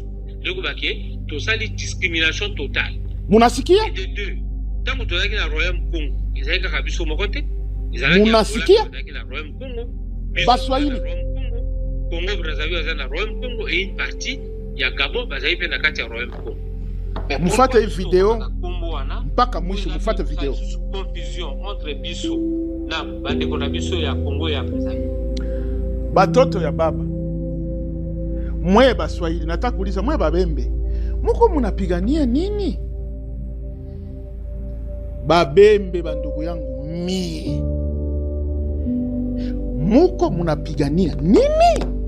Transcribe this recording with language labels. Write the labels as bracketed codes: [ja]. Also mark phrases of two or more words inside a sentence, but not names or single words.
[ln] Donc baké tosali [fr] discrimination totale. [sw] Munasikia? [fr] Et de deux. [ln] Tango tozaki na Royaume Congo. Ezali kaka biso moko te. [sw] Munasikia? [ln] Na Royaume Congo. Baswahili. Congo Brazzaville za na Royaume Congo [fr] et une partie [ln] ya Gabon bazali pe na kati ya Royaume Congo. [sw] Mufate hii video mpaka mwisho, mufate video. [fr] Confusion entre [ln] biso na bandeko na biso ya Congo ya Brazzaville. Batoto ya baba. [sw] Mwe Baswahili, nataka kuuliza mwe Babembe. Muko munapigania nini? Babembe bandugu yangu mie. Muko munapigania nini?